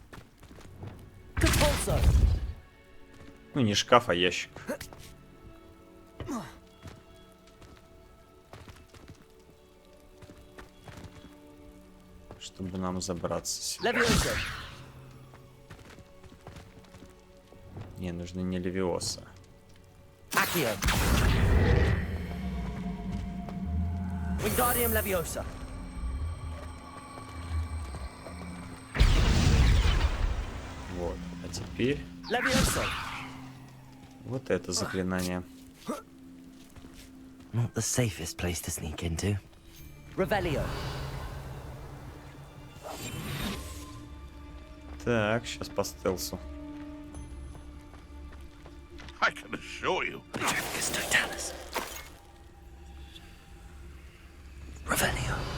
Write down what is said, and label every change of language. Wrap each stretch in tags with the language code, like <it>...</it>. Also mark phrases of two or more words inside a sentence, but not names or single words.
<ru>Ну, не шкаф, а ящик. Чтобы нам забраться сюда. Leviosa. Не, нужно не Левиоса. Accio. Wingardium Leviosa. Вот. А теперь Leviosa. вот это заклинание.</ru> <en>Not the safest place to sneak into.</en> <ru>Revelio. Так, сейчас по стелсу.</ru> <en>I can assure you.</en> <ru>Revelio.</ru>